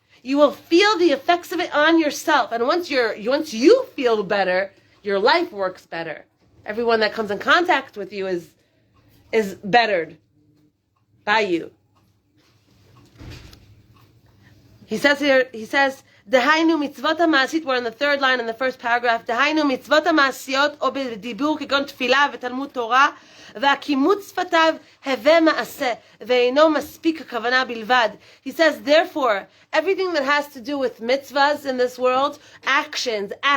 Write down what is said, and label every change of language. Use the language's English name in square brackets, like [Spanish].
[English] You will feel the effects of it on yourself. And once you feel better, your life works better. Everyone that comes in contact with you is bettered by you. He says here, Dehainu mitzvot ha'ma'asit, we're in the third line in the first paragraph. [Hebrew] Dehainu mitzvot ha'ma'asiyot o b'dibur כגון תפילה ותלמוד תורה והקימוץ שפתיו הווה מעשה ואינו מספיק הכוונה בלבד. [English] He says, therefore, everything that has to do with mitzvahs in this world, actions.